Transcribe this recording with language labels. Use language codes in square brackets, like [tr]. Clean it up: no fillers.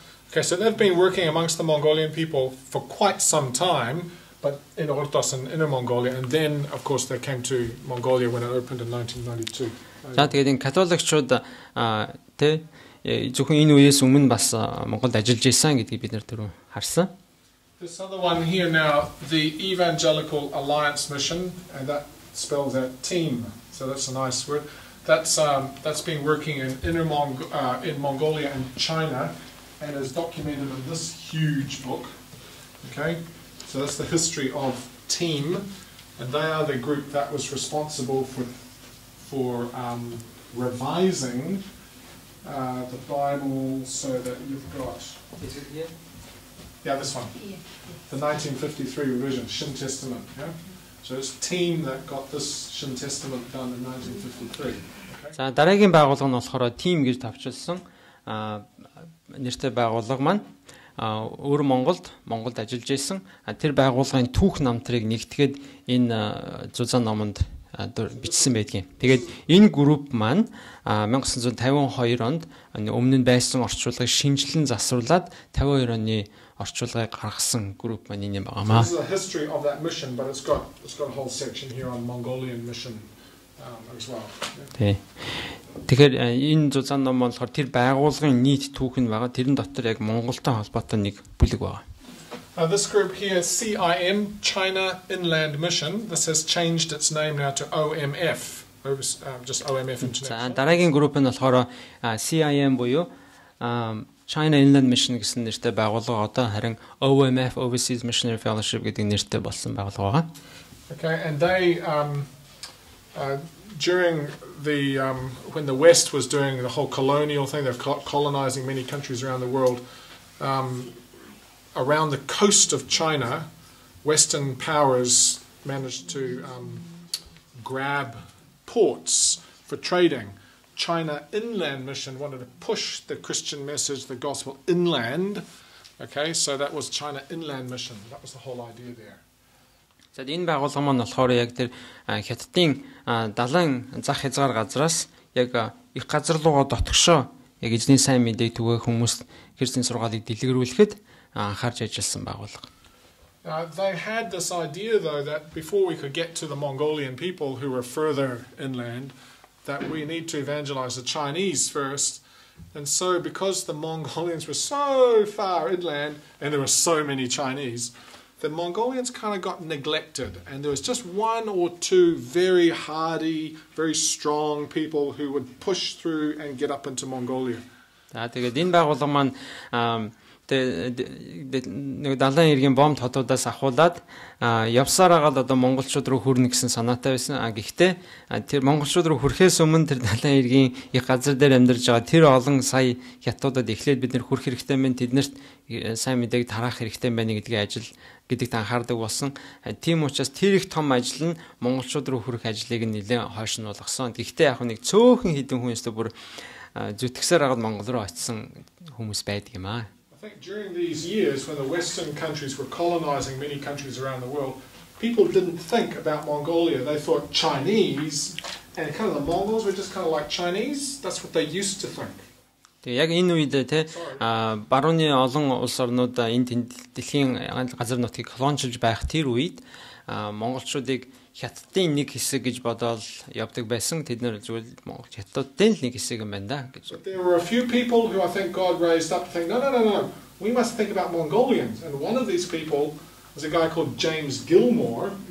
[en] Okay, so they've been working amongst the Mongolian people for quite some time, but in Ordos and Inner Mongolia, and then, of course, they came to Mongolia when it opened in 1992. [mn] За тэгээд энэ католикчууд тэ зөвхөн энэ үеэс өмнө бас Монголд ажиллаж байсан гэдгийг бид нэр түрүү харсан. [en] This other one here now, the Evangelical Alliance Mission, and that spells out team, so that's a nice word. That's been working in in Mongolia and China, and is documented in this huge book. Okay, so that's the history of team, and they are the group that was responsible for revising the Bible so that you've got. Is it here? Yeah, this one. Yeah. The 1953 revision, Shin Testament. Yeah, so it's team that got this Shin Testament done in 1953. [mn] За дараагийн байгууллага нь болохоор team гэж тавьчихсан нэртэй байгууллага маань өөр Монголд ажиллаж байсан. Тэр байгууллагын түүх намтрыг нэгтгээд энэ зузаан номонд бичсэн байдгийн. Тэгээд энэ групп маань 1952 онд өмнө нь байсан орчуулгыг шинжилэн засварлаад 52 оны орчуулгыг гаргасан групп маань энэ байгаамаа. [en] This is a history of that mission, but it's got a whole section here on Mongolian mission as well. [mn] Тэгэхээр энэ зузаан ном болохоор тэр байгууллагын нийт түүх нь байгаа. Тэрэн дотор яг Монголтой холбоотой нэг бүлэг байгаа. [en] This group here, CIM, China Inland Mission, this has changed its name now to OMF, just OMF International. [mn] За дараагийн групп нь болохоор CIM буюу China Inland Mission гэсэн нэртэй байгууллага одоо харин OMF, Overseas Missionary Fellowship гэдэг нэртэй болсон байгууллага байгаа. [en] Okay, and they during the when the West was doing the whole colonial thing, they've colonizing many countries around the world. Around the coast of China, Western powers managed to grab ports for trading. China Inland Mission wanted to push the Christian message, the gospel inland. Okay, so that was China Inland Mission. That was the whole idea there. [mn] За энэ байгууллага маань болохоор яг тэр Хятадын далайн зах хязгаар газраас яг их газар руугаа дотгошоо яг эзний сайн мэдээг түгээх хүмүүст Христийн сургаалыг дэлгэрүүлэхэд анхаарч ажилласан байгууллага. [en] They had this idea though that before we could get to the Mongolian people who were further inland, that we need to evangelize the Chinese first. And so because the Mongolians were so far inland and there were so many Chinese, the Mongolians kind of got neglected, and there was just one or two very hardy, very strong people who would push through and get up into Mongolia. [mn] Тэгээд энэ байгууллага маань нэг далайн иргэн бомб хотуудаас ахуулаад явсаар агаад одоо монголчууд руу хүрнэ гэсэн санаатай байсан. Гэхдээ тэр монголчууд руу хүрэхээс өмнө тэр далайн иргэн их газар дээр амьдарч байгаа тэр олон сая хятадууд эхлээд бид нэр хүрэх хэрэгтэй байна. Тэднэрт сайн мэдээг тараах хэрэгтэй байна гэдэгт анхаардаг болсон. Тийм учраас тэр их том ажил нь монголчууд руу хүрэх ажлыг нэлээд хойш нь болгосон. Гэхдээ яг нэг цөөхөн хэдэн хүн өстө бүр зүтгэсээр агаад Монгол руу очсон хүмүүс байдаг юм аа. [en] I think during these years when the Western countries were colonizing many countries around the world, people didn't think about Mongolia. They thought Chinese, and kind of the Mongols were just kind of like Chinese. That's what they used to think. [mn] Тэгээ яг энэ үед те барууны олон улс орнууд энэ дэлхийн газар нутгийг колончилж байх тэр үед монголчуудыг Хятадын нэг хэсэг гэж бодоод явдаг байсан. Тэд нэр зүгээр Монгол Хятадын нэг хэсэг юм байна да гэж. [en] There were a few people who I think God raised up to think no. We must think about Mongolians, and one of these people was a guy called James Gilmore.